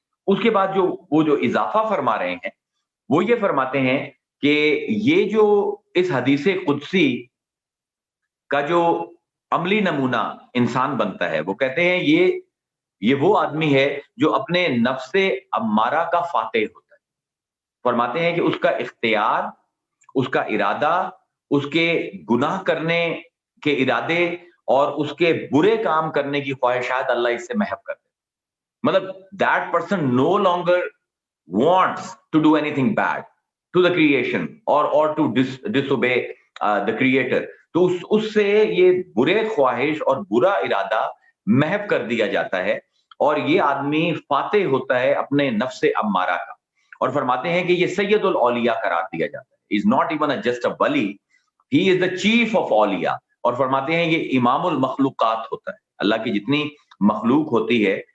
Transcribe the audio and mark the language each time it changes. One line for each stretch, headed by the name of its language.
Urdu: اس کے بعد جو اضافہ فرما رہے ہیں وہ یہ فرماتے ہیں کہ یہ جو اس حدیث قدسی کا جو عملی نمونہ انسان بنتا ہے، وہ کہتے ہیں یہ وہ آدمی ہے جو اپنے نفس امارہ کا فاتح ہوتا ہے. فرماتے ہیں کہ اس کا اختیار، اس کا ارادہ، اس کے گناہ کرنے کے ارادے اور اس کے برے کام کرنے کی خواہشات اللہ اس سے محو کر دے. مطلب
English: that person no longer wants to do anything bad to the creation or to disobey the creator.
Urdu: تو اس سے یہ برے خواہش اور برا ارادہ محو کر دیا جاتا ہے اور یہ آدمی فاتح ہوتا ہے اپنے نفس امارہ کا. اور فرماتے ہیں کہ یہ سید الاولیاء قرار دیا جاتا ہے.
English: He is not even just a wali, he is the chief of
Urdu: اولیاء. اور فرماتے ہیں یہ امام المخلوقات ہوتا ہے. اللہ کی جتنی مخلوق ہوتی ہے